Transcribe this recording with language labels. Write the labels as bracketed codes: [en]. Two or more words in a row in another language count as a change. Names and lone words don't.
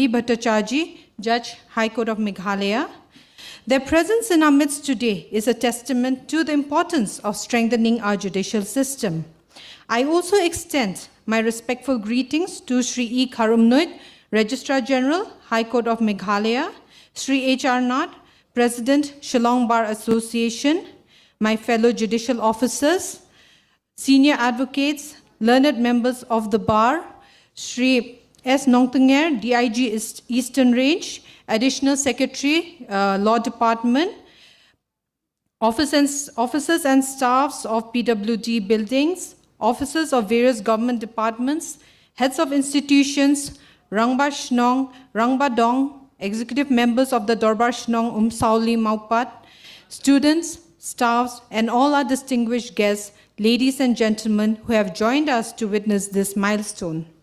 [en] Bhattacharjee, Judge, High Court of Meghalaya. Their presence in our midst today is a testament to the importance of strengthening our judicial system. I also extend my respectful greetings to Sri E. Karumnuit, Registrar General, High Court of Meghalaya, Sri H.R. Nath, President, Shillong Bar Association, my fellow judicial officers, senior advocates, learned members of the bar, Sri S. Nongtanger, DIG Eastern Range, Additional Secretary, Law Department, officers and staffs of PWD buildings, officers of various government departments, heads of institutions, Rangba Shnong, Rangba Dong, executive members of the Dorbar Shnong Sauli Maupat, students, staffs, and all our distinguished guests, ladies and gentlemen who have joined us to witness this milestone.